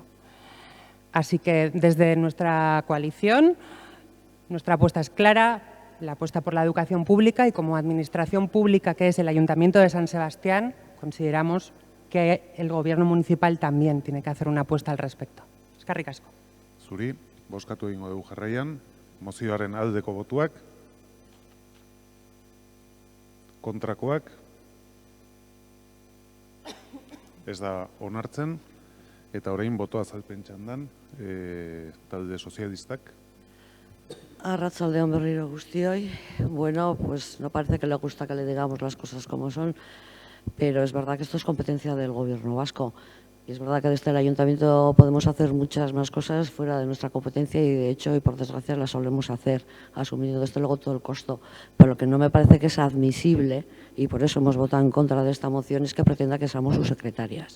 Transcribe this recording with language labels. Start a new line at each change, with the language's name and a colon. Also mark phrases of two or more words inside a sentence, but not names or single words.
Spanish: Así que desde nuestra coalición, nuestra apuesta es clara, la apuesta por la educación pública y como administración pública que es el Ayuntamiento de San Sebastián, consideramos que el Gobierno municipal también tiene que hacer una apuesta al respecto.
Basque: Eskerrik asko. Zuri, bozkatu egingo dugu jarraian, mozioaren aldeko botuak, kontrakoak, ez da onartzen, eta orain botoa azalpen txandan, talde sozialistak. Arratsaldeon berriro guztioi.
Spanish: Bueno, pues no parece que le gusta que le digamos las cosas como son, pero es verdad que esto es competencia del Gobierno vasco. Y es verdad que desde el Ayuntamiento podemos hacer muchas más cosas fuera de nuestra competencia y, de hecho, y por desgracia, las solemos hacer, asumiendo desde luego todo el costo. Pero lo que no me parece que es admisible, y por eso hemos votado en contra de esta moción, es que pretenda que seamos sus secretarias.